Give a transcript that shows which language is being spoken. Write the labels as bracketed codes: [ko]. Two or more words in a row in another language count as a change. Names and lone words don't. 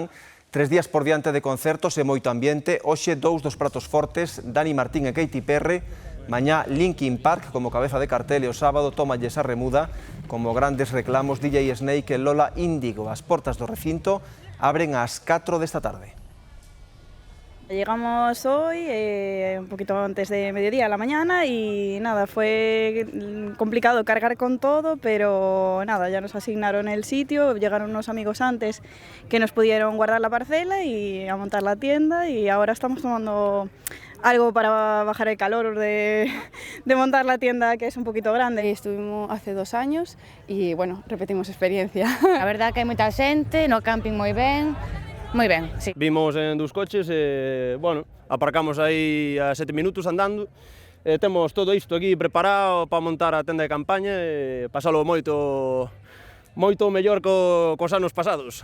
[gl] 3 días por diante de concertos e moito ambiente. Hoxe, 2 dos pratos fortes, Dani Martín e Katy Perry. Mañá, Linkin Park como cabeza de cartel e o sábado, Tómalles a Remuda, como grandes reclamos DJ Snake e Lola Índigo. As portas do recinto abren ás 4 desta tarde. [es] Llegamos hoy, un poquito antes de mediodía a la mañana y nada, fue complicado cargar con todo, pero nada, ya nos asignaron el sitio, llegaron unos amigos antes que nos pudieron guardar la parcela y a montar la tienda y ahora estamos tomando algo para bajar el calor de montar la tienda, que es un poquito grande. Estuvimos hace 2 años y bueno, repetimos experiencia. [gl] A verdad que hai moita xente, no camping moi ben. Moi ben, sí. Vimos en 2 coches e, bueno, aparcamos aí a 7 minutos andando. Temos todo isto aquí preparado para montar a tenda de campaña e pasalo moito mellor cos anos pasados.